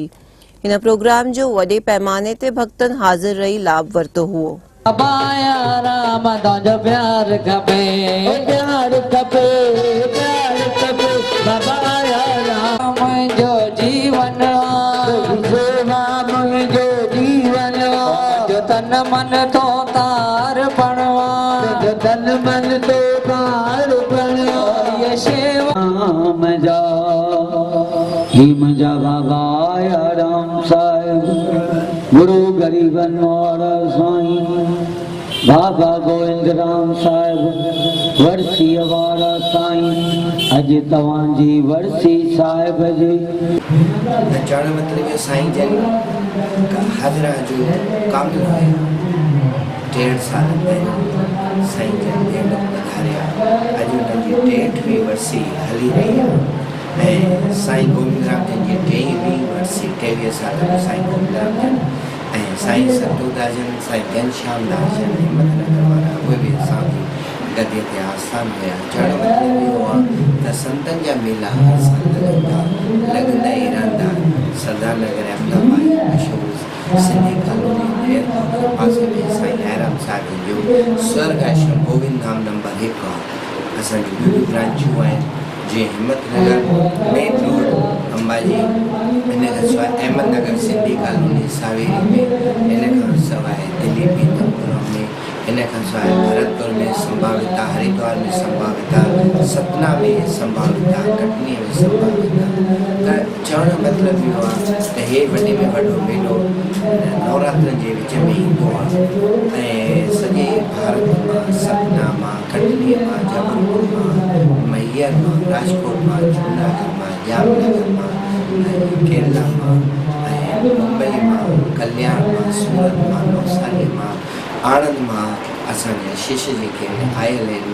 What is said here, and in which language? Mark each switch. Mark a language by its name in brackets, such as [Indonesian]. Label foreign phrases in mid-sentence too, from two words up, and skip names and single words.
[Sindhi] हिन प्रोग्राम जो वॾे पैमाने ते भक्तन हाज़िर रही लाभ वरतो हुओ. बाबा आयाराम तुंहिंजो प्यार खपे, प्यार खपे, प्यार खपे. बाबा आयाराम मुंहिंजो जीवन मुंहिंजो जीवन जो तन मन तो तार पणवा, जो तन मन तो तार पणवा. ये शेवा मजा ही मजा बाबा आयाराम साहिब गुरु गरीबन और साईं बाबा गोविंद राम साहिब वर्सी वारा साईं अॼु तव्हांजी वर्सी साहिब जी. चवण मतिलबु साईं जन हाज़िरा जो काम है 1.5 साल पहिरियों साईं जन ॾेढ पधारिया. अॼु उनजी 63वीं वर्सी हली रही आहे ऐं साईं गोविंद राम जन जी 23वीं वर्सी 23 साल में साईं गोविंद राम जन ऐं साईं सतोदास जन साईं घनश्याम दास जन हिम्मतनगर वारा उहे बि असांजी गद्दीअ ते आस्थान हुया. चवण मतिलबु इहो आहे त संतनि जा मेला हर साल लॻंदा ई रहंदा. सरदार नगर अहमदाबाद मशहूरु सिंधी कॉलोनी एयरपोर्ट जे पासे में साईं आयाराम साहिब जो स्वर्ग आश्रम गोविंद धाम नंबर 1 आहे. असांजी ॿियूं ब्रांचूं आहिनि जीअं हिम्मतनगर मेन रोड अंबाजी, इन खां सवाइ अहमदनगर सिंधी कॉलोनी सावेरी में, इन खां सवाइ दिल्ली पीतमपुरा में, इन खां सवाइ भरतपुर में संभाविता, हरिद्वार में संभाविता, सतना में संभाविता, कटनी में संभाविता. त चवण जो मतिलबु इहो आहे त हे वॾे में वॾो मेलो नवरात्रनि जे विच में ईंदो आहे ऐं सॼे भारत मां, सतना मां, कटनीअ मां, जबलपुर मां, मैयर मां, राजकोट मां, जूनागढ़ मां, जामनगर मां, केरला मां ऐं मुंबई मां, कल्याण मां, सूरत मां, नवसारी मां, आणंद मां असांजा शिष्य जेके आयल आहिनि.